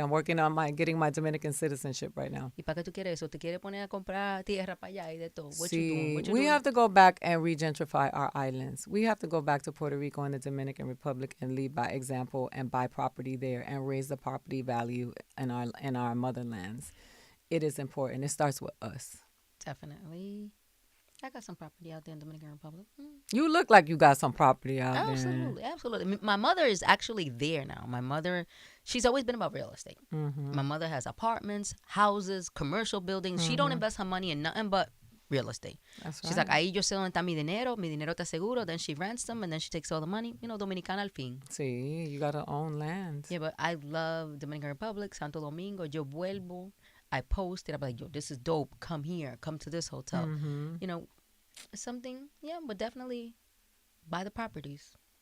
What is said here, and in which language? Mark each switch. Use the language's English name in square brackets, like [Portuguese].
[English] I'm working on getting my Dominican citizenship right now. [Spanish] ¿Y para qué tú quieres eso? ¿Te quieres poner a comprar tierra para allá y de todo? [English] What you doing? We have to go back and regentrify our islands. We have to go back to Puerto Rico and the Dominican Republic and lead by example and buy property there and raise the property value in our motherlands. It is important. It starts with us. Definitely. I got some property out there in the Dominican Republic. You look like you got some property out there. Absolutely. My mother is actually there now. My mother, she's always been about real estate. Mm-hmm. My mother has apartments, houses, commercial buildings. Mm-hmm. She don't invest her money in nothing but real estate. That's She's like, [Spanish] ahí yo sé dónde está mi dinero te seguro. [English] Then she rents them, and then she takes all the money. [Spanish] Dominicana al fin. Sí, [English] you got to own land. Yeah, but I love Dominican Republic, Santo Domingo. [Spanish] Yo vuelvo. [English] I posted. I'm like, yo, this is dope. Come here. Come to this hotel. Mm-hmm. Something, but definitely buy the properties.